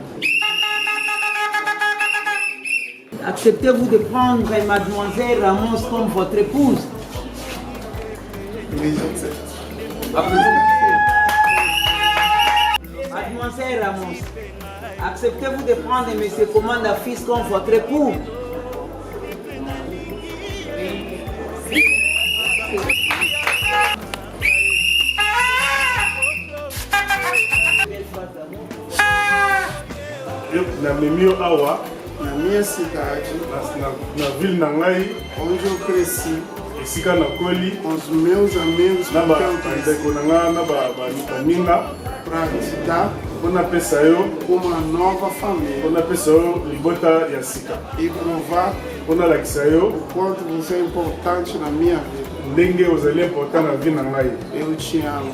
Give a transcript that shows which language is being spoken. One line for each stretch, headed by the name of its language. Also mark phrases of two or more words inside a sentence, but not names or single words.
French: Acceptez-vous de prendre mademoiselle Ramos comme votre épouse? Oui, j'accepte. Mademoiselle Ramos, acceptez-vous de prendre monsieur commandant fils comme votre époux?
Lingala: namemi yo awa
Portuguese: Na minha cidade,
Lingala: na ville na ngai
Portuguese: onde eu cresci,
Lingala: esika nakoli
Portuguese: com os meus amigos na que eu cresci,
Lingala: bandeko na nga na baninga
Portuguese: para te dar
Lingala: mpo napesa yo
Portuguese: uma nova família
Lingala: mpo napesa yo libota ya sika
Portuguese: e provar
Lingala: mpo nalakisa yo
Portuguese: o quanto você é importante na minha vida.
Lingala: ndenge ozali important na vie na ngai.
Portuguese: Eu te amo.